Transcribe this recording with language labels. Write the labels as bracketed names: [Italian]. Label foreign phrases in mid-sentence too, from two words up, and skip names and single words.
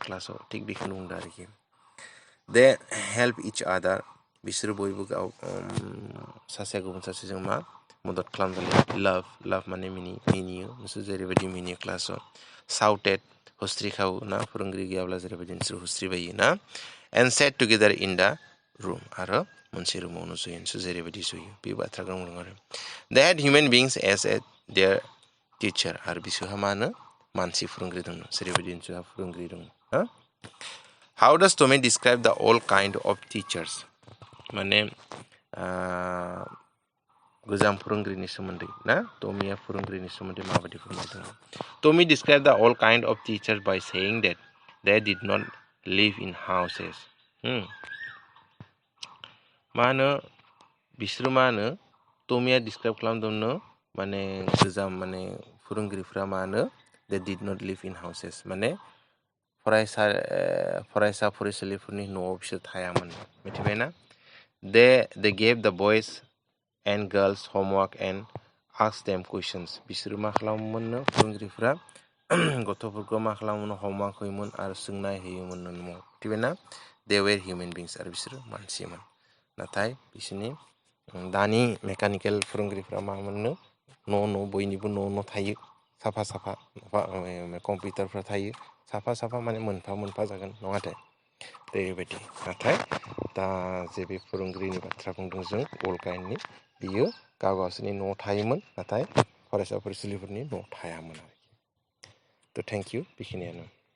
[Bodo] क्लासाव थिग बेखौनो बुंदों आरोखि दे [English] help each other [Bodo] बिसोर बयबो गाव सासेया गुबुन सासेजों मा मदद खालामजायो लाभ माने मिनियो नोंसोर जेरैबायदि मिनियो क्लासाव shouted हस्त्रिखाव ना फोरोंगिरि गैयाब्ला जेरैबायदि नोंसोर हस्त्रिबायो ना [English] and sat together in the room [Bodo] आरो मोनसे रुमावनो जयो नोंसोर जेरैबायदि जयो बे बाथ्राखौ बुंदों आरो [English] they had human beings as their teacher [Bodo] आरो बिसोरहा मा होनो मानसि फोरोंगिरि दङ जेरैबायदि नोंसोरहा फोरोंगिरि दङ [English] How does Tommy describe the all kind of teachers [Bodo] माने गोजाम फोरोंगिरिनि सोमोन्दै ना टमीया फोरोंगिरिनि सोमोन्दै माबायदि फोरमायदों [English] Tommy described the all kind of teachers by saying that they did not live in houses [Bodo] मा होनो बिसोर मा होनो टमीया डिसक्राइब खालामदोंनो माने गोजाम माने फोरोंगिरिफ्रा मा होनो [English] they did not live in houses [Bodo] माने फरायसालिफोरनि न'आव बिसोर थायामोन मिथिबायना [English] they gave the boys and girls homework and asked them questions [Bodo] बिसोर मा खालामोमोननो फोरोंगिरिफ्रा गथ'फोरखौ मा खालामोमोन होमवर्क होयोमोन आरो सोंनाय होयोमोन न'आव मिथिबायना [English] they were human beings [Bodo] आरो बिसोर मानसिमोन नाथाय बिसोरनि दानि मेकानिकेल फोरोंगिरिफ्रा मा मोननो न' बयनिबो न' थायो साफा कम्पिउटारफ्रा थायो साफा माने मोनफा जागोन नङाथाय बेबायदि नाथाय दा जे बे फोरोंगिरिनि बाथ्रा बुंदों जों [English] all kind [Bodo] बियो गावसोरनि न'आव थायोमोन नाथाय फरायसा फरायसुलिफोरनि न' थायामोन आरोखि थ' [English] thank you [Bodo] बेखिनियानो